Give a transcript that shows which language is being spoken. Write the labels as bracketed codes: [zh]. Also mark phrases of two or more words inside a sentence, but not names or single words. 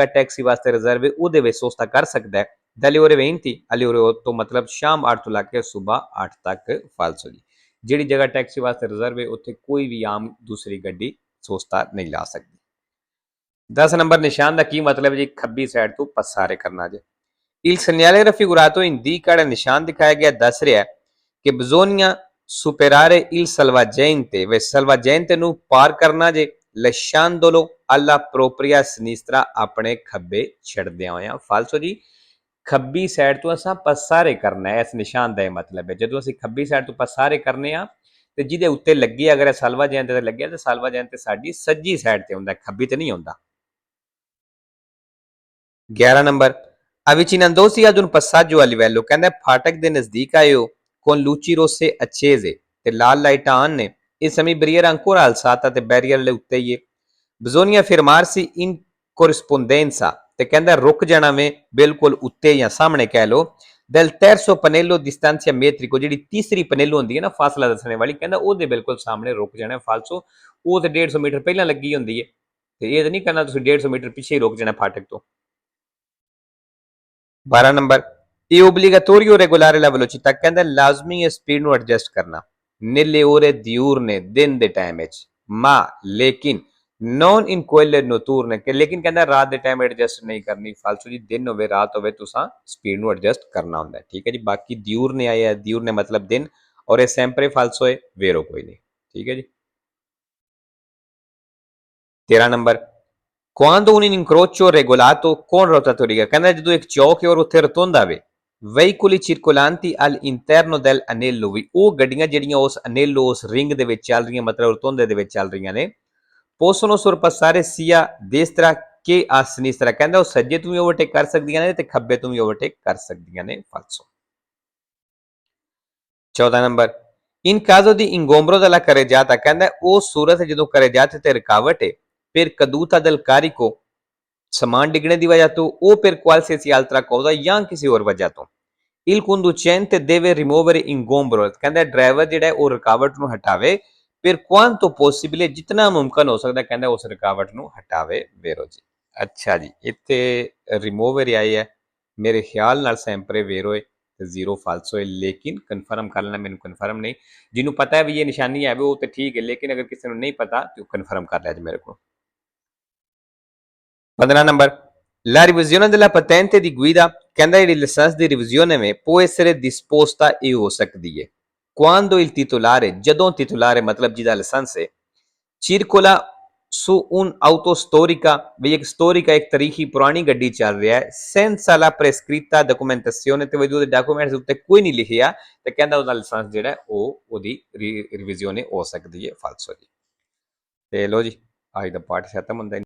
[pa] ਟੈਕਸੀ ਵਾਸਤੇ ਰਿਜ਼ਰਵ ਹੈ ਉਹਦੇ ਵਿੱਚ ਸੋਸਤਾ ਕਰ ਸਕਦਾ ਹੈ [it] dalle ore 20 alle ore 8 [pa] ਮਤਲਬ ਸ਼ਾਮ 8 ਤੋਂ ਲੈ ਕੇ ਸਵੇਰ 8 ਤੱਕ ਫਾਲਸੋ ਜੀ ਜਿਹੜੀ ਜਗ੍ਹਾ ਟੈਕਸੀ ਵਾਸਤੇ ਰਿਜ਼ਰਵ ਹੈ ਉੱਥੇ ਕੋਈ ਵੀ ਆਮ ਦੂਸਰੀ ਗੱਡੀ ਸੋਸਤਾ ਨਹੀਂ ਲਾ ਸਕਦੀ 10 ਨੰਬਰ ਨਿਸ਼ਾਨ ਦਾ ਕੀ ਮਤਲਬ ਜੀ ਖੱਬੀ ਸਾਈਡ ਤੋਂ ਪਸਾਰੇ ਕਰਨਾ ਜੀ [it] il segnale raffigurato indica il [pa] ਨਿਸ਼ਾਨ ਦਿਖਾਇਆ ਗਿਆ ਦੱਸ ਰਿਹਾ ਕਿ [it] bisogna superare il salvagente [pa] ਵੇ salvagente ਨੂੰ ਪਾਰ ਕਰਨਾ ਜੇ [it] lasciandolo alla propria sinistra [pa] ਆਪਣੇ ਖੱਬੇ ਛੱਡਦਿਆਂ ਹੋਇਆਂ ਫਾਲਸੋ ਜੀ ਖੱਬੀ ਸਾਈਡ ਤੋਂ ਅਸਾਂ ਪਸਾਰੇ ਕਰਨਾ ਹੈ ਇਸ ਨਿਸ਼ਾਨ ਦਾ ਇਹ ਮਤਲਬ ਹੈ ਜਦੋਂ ਅਸੀਂ ਖੱਬੀ ਸਾਈਡ ਤੋਂ ਪਸਾਰੇ ਕਰਨੇ ਆ ਤੇ ਜਿਹਦੇ ਉੱਤੇ ਲੱਗੀ ਅਗਰ salvagente ਤੇ ਲੱਗਿਆ ਤੇ salvagente ਸਾਡੀ ਸੱਜੀ ਸਾਈਡ ਤੇ ਹੁੰਦਾ ਖੱਬੀ ਤੇ ਨਹੀਂ ਹੁੰਦਾ 11 ਨੰਬਰ [it] avvicinandosi ad un passaggio a livello [pa] ਕਹਿੰਦਾ ਫਾਟਕ ਦੇ ਨਜ਼ਦੀਕ ਆਇਓ [it] con luci rosse accese [pa] ਤੇ ਲਾਲ ਲਾਈਟਾਂ ਆਨ ਨੇ ਇਸ ਸਮੇਂ [it] barriera ancora alzata [pa] ਤੇ ਬੈਰੀਅਰ ਦੇ ਉੱਤੇ ਹੀ ਹੈ [it] bisogna fermarsi in corrispondenza [pa] ਤੇ ਕਹਿੰਦਾ ਰੁਕ ਜਾਣਾ ਵੇ ਬਿਲਕੁਲ ਉੱਤੇ ਜਾਂ ਸਾਹਮਣੇ ਕਹਿ ਲਓ [it] del terzo pannello distanza metrico [pa] ਜਿਹੜੀ ਤੀਸਰੀ ਪਨੇਲੋ ਹੁੰਦੀ ਹੈ ਨਾ ਫਾਸਲਾ ਦੱਸਣੇ ਵਾਲੀ ਕਹਿੰਦਾ ਉਹਦੇ ਬਿਲਕੁਲ ਸਾਹਮਣੇ ਰੁਕ ਜਾਣਾ ਫਾਲਸੋ ਉਹ ਤੇ 150 ਮੀਟਰ ਪਹਿਲਾਂ ਲੱਗੀ ਹੁੰਦੀ ਹੈ ਤੇ ਇਹ ਤਾਂ ਨਹੀਂ ਕਰਨਾ ਤੁਸੀਂ 150 ਮੀਟਰ ਪਿੱਛੇ ਹੀ ਰੁਕ ਜਾਣਾ ਫਾਟਕ ਤੋਂ 12 ਨੰਬਰ [it] è obbligatorio regolare la velocità [pa] ਕਹਿੰਦਾ ਲਾਜ਼ਮੀ ਹੈ ਸਪੀਡ ਨੂੰ ਐਡਜਸਟ ਕਰਨਾ [it] nelle ore diurne [pa] ਦਿਨ ਦੇ ਟਾਈਮ ਵਿੱਚ ma ਲੇਕਿਨ [it] non in quelle notturne [pa] ਕਿ ਲੇਕਿਨ ਕਹਿੰਦਾ ਰਾਤ ਦੇ ਟਾਈਮ ਐਡਜਸਟ ਨਹੀਂ ਕਰਨੀ ਫਾਲਸੂ ਜੀ ਦਿਨ ਹੋਵੇ ਰਾਤ ਹੋਵੇ ਤੁਸੀਂ ਸਪੀਡ ਨੂੰ ਐਡਜਸਟ ਕਰਨਾ ਹੁੰਦਾ ਠੀਕ ਹੈ ਜੀ ਬਾਕੀ diurne ਆਇਆ diurne ਮਤਲਬ ਦਿਨ ਔਰ ਇਹ [it] sempre falso [pa] ਹੈ vero ਕੋਈ ਨਹੀਂ ਠੀਕ ਹੈ ਜੀ 13 ਨੰਬਰ [it] quando un incrocio regolato con rotatoria [pa] ਕਹਿੰਦਾ ਜਦੋਂ ਇੱਕ ਚੌਕ ਹੈ ਔਰ ਉੱਥੇ ਰਤੁੰਦ ਆਵੇ [it] veicoli circolanti all'interno del anello [pa] ਵੀ ਉਹ ਗੱਡੀਆਂ ਜਿਹੜੀਆਂ ਉਸ anello ਉਸ ਰਿੰਗ ਦੇ ਵਿੱਚ ਚੱਲ ਰਹੀਆਂ ਮਤਲਬ ਰਤੁੰਦੇ ਦੇ ਵਿੱਚ ਚੱਲ ਰਹੀਆਂ ਨੇ [it] possono sorpassare sia destra che a sinistra [pa] ਕਹਿੰਦਾ ਉਹ ਸੱਜੇ ਤੋਂ ਵੀ ਓਵਰਟੇਕ ਕਰ ਸਕਦੀਆਂ ਨੇ ਤੇ ਖੱਬੇ ਤੋਂ ਵੀ ਓਵਰਟੇਕ ਕਰ ਸਕਦੀਆਂ ਨੇ falso 14 ਨੰਬਰ [it] in caso di ingombro della carreggiata [pa] ਕਹਿੰਦਾ ਉਹ ਸੂਰਤ ਜਦੋਂ carreggiata ਤੇ ਰੁਕਾਵਟ ਹੈ [it] per caduta del carico [pa] ਸਮਾਨ ਡਿੱਗਣੇ ਦੀ ਵਜ੍ਹਾ ਤੋਂ ਉਹ per [it] qualsiasi altra cosa [pa] ਜਾਂ ਕਿਸੇ ਹੋਰ ਵਜ੍ਹਾ ਤੋਂ [it] il conducente deve rimuovere ingombro [pa] ਕਹਿੰਦਾ ਡਰਾਈਵਰ ਜਿਹੜਾ ਉਹ ਰੁਕਾਵਟ ਨੂੰ ਹਟਾਵੇ [it] per quanto possibile [pa] ਜਿੰਨਾ ਮੁਮਕਨ ਹੋ ਸਕਦਾ ਕਹਿੰਦਾ ਉਸ ਰੁਕਾਵਟ ਨੂੰ ਹਟਾਵੇ vero ਜੀ ਅੱਛਾ ਜੀ ਇੱਥੇ ਰਿਮੂਵਰ ਆਈ ਹੈ ਮੇਰੇ ਖਿਆਲ ਨਾਲ [it] sempre vero [pa] ਹੈ ਤੇ ਜ਼ੀਰੋ ਫਾਲਸੋ ਹੈ ਲੇਕਿਨ ਕਨਫਰਮ ਕਰ ਲੈਣਾ ਮੈਨੂੰ ਕਨਫਰਮ ਨਹੀਂ ਜਿਹਨੂੰ ਪਤਾ ਹੈ ਵੀ ਇਹ ਨਿਸ਼ਾਨੀ ਹੈ ਉਹ ਤੇ ਠੀਕ ਹੈ ਲੇਕਿਨ ਅਗਰ ਕਿਸੇ ਨੂੰ ਨਹੀਂ ਪਤਾ ਤੇ ਉਹ ਕਨਫਰਮ ਕਰ ਲਿਆ ਜੀ ਮੇਰੇ ਕੋਲ 15 ਨੰਬਰ [it] la revisione della patente di guida [pa] ਕਹਿੰਦਾ ਜਿਹੜੀ ਲਾਇਸੈਂਸ ਦੀ ਰਿਵੀਜ਼ਨ ਹੈ [it] può essere disposta [pa] ਇਹ ਹੋ ਸਕਦੀ ਹੈ [it] quando il titolare [pa] ਜਦੋਂ titolare ਮਤਲਬ ਜਿਹਦਾ ਲਾਇਸੈਂਸ ਹੈ [it] circola su un'auto storica [pa] ਵੀ ਇੱਕ storica ਇੱਕ ਤਾਰੀਖੀ ਪੁਰਾਣੀ ਗੱਡੀ ਚੱਲ ਰਿਹਾ ਹੈ [it] senza la prescritta documentazione [pa] ਤੇ ਵਜੂਦ ਡਾਕੂਮੈਂਟਸ ਉੱਤੇ ਕੋਈ ਨਹੀਂ ਲਿਖਿਆ ਤੇ ਕਹਿੰਦਾ ਉਹਦਾ ਲਾਇਸੈਂਸ ਜਿਹੜਾ ਉਹ ਉਹਦੀ ਰਿਵੀਜ਼ਨ ਹੋ ਸਕਦੀ ਹੈ ਫਾਲਸੋ ਜੀ ਤੇ ਲੋ ਜੀ ਅੱਜ ਦਾ ਪਾਠ ਖਤਮ ਹੁੰਦਾ